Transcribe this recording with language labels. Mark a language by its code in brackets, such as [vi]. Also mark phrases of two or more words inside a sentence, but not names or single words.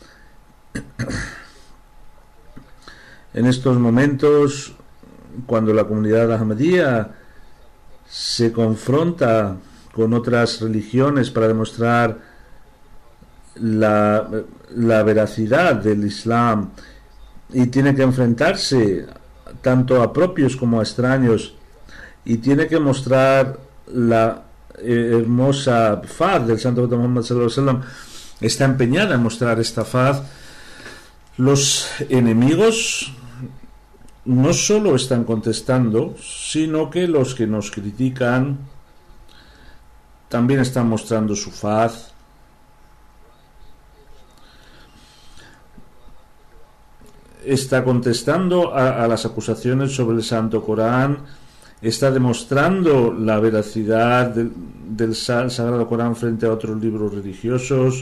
[es] En estos momentos, cuando la comunidad ahmadía se confronta con otras religiones para demostrar la veracidad del Islam y tiene que enfrentarse tanto a propios como a extraños y tiene que mostrar la hermosa faz del Santo Muhammad [ar] صلى الله عليه وسلم, [es] está empeñada en mostrar esta faz. Los enemigos no solo están contestando, sino que los que nos critican también están mostrando su faz. Está contestando a las acusaciones sobre el Santo Corán, está demostrando la veracidad del Sagrado Corán frente a otros libros religiosos.